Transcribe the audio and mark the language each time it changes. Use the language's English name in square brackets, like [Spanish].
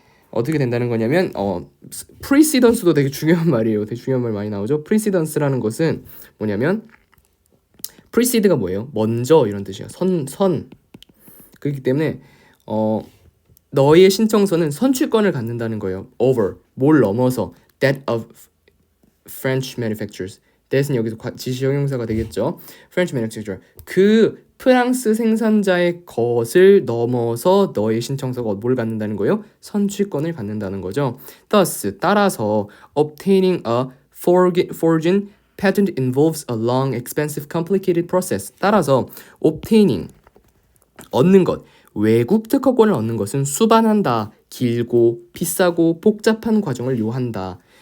[Korean] 어떻게 된다는 거냐면 precedence도 되게 중요한 말이에요. 되게 중요한 말 많이 나오죠. precedence라는 것은 뭐냐면 precede가 뭐예요? 먼저 이런 뜻이에요. 선. 그렇기 때문에 너의 신청서는 선취권을 갖는다는 거예요. [English] over, [Korean] 뭘 넘어서 [English] that of French manufacturers. [Korean] that은 여기서 지시형용사가 되겠죠. [English] French manufacturer. [Korean] 그 프랑스 생산자의 것을 넘어서 너의 신청서가 뭘 갖는다는 거예요? 선취권을 갖는다는 거죠. [English] Thus, [Korean] 따라서 [English] obtaining a foreign patent involves a long, expensive, complicated process. [Korean] 따라서 obtaining 얻는 것, 외국 특허권을 얻는 것은 수반한다, 길고 비싸고 복잡한 과정을 요한다.